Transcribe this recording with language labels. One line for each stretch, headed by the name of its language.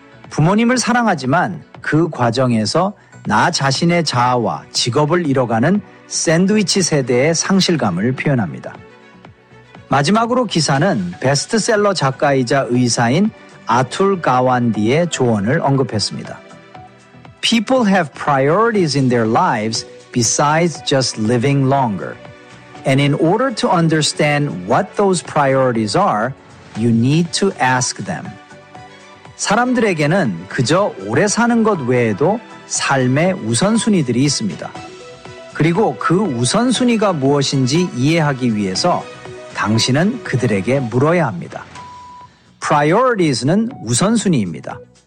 Korean: 부모님을 사랑하지만 그 과정에서 나 자신의 자아와 직업을 잃어가는 샌드위치 세대의 상실감을 표현합니다. 마지막으로 기사는 베스트셀러 작가이자 의사인 아툴 가완디의 조언을 언급했습니다.
English: People have priorities in their lives besides just living longer. And in order to understand what those priorities are, you need to ask them.
Korean: 사람들에게는 그저 오래 사는 것 외에도 삶의 우선순위들이 있습니다. 그리고 그 우선순위가 무엇인지 이해하기 위해서 당신은 그들에게 물어야 합니다. Priorities는 우선순위입니다.